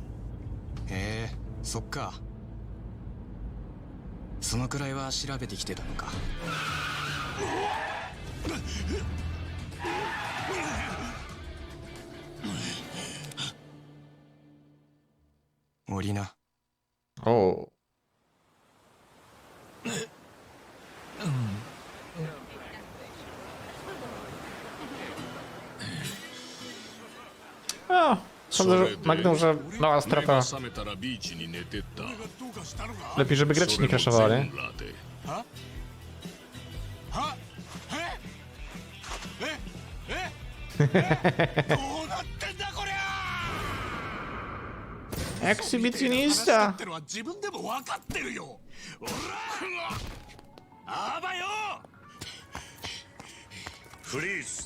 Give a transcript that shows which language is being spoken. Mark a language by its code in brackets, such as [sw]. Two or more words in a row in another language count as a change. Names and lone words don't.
[ja] へえそっか。そのくらいは調べてきてたのか。降りな。 [pl] O. O, sądzę, że Magdą, że mała strata. Lepiej, żeby grę ci nie crashowała, nie? [ja] どうなってんだこりゃ。 [pl] Ekshibicjonista! [ja] ってのは自分でも分かってるよ。おらあばよ。フリーズ。